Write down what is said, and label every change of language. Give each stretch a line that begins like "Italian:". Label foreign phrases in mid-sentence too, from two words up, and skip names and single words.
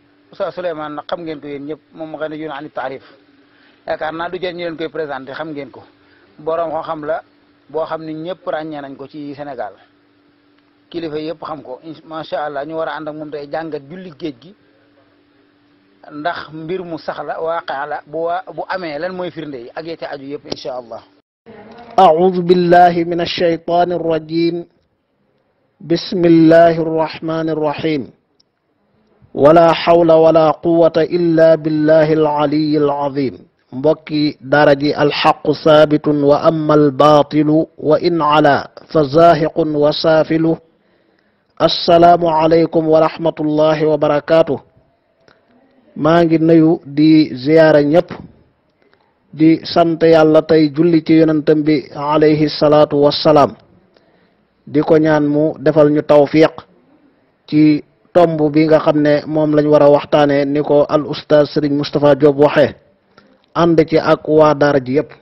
Wolof: Oustaz Souleymane nag xam ngeen ko yéen ñëpp moom ma nga ne yoon ani taarif yaakaar naa du jël ñu leen koy présenté xam ngeen ko borom xam la boo xam ne ñëpp ràññee nañ ko ci Sénégal kilifa yëpp xam ko
Arabic: ما شاء الله
Wolof: ñu war a ànd ak moom tey jàngat julli géej gi ndax mbir mu sax la waaqe la bu amee lan mooy firnde yi ak yete aju yëpp
Arabic: إن شاء الله. أعوذ بالله من الشيطان الرجيم. بسم الله الرحمن الرحيم. ولا حول ولا قوة إلا بالله العلي العظيم.
Wolof: mbokki daara ji
Arabic: الحق ثابت وأما الباطل وإن علا فزاهق وسافل. السلام عليكم ورحمة الله وبركاته.
Wolof: maa ngi nuyu di ziyaara ñëpp di sant yàlla tey julli ci yonentam bi
Arabic: عليه الصلاة والسلام
Wolof: di ko ñaan mu defal ñu tawfiq ci tomb bi nga xam ne moom lañ war a waxtaane ni ko al ustaaz Serigne Moustapha Diop waxee ànd ci ak waa daara ji yëpp.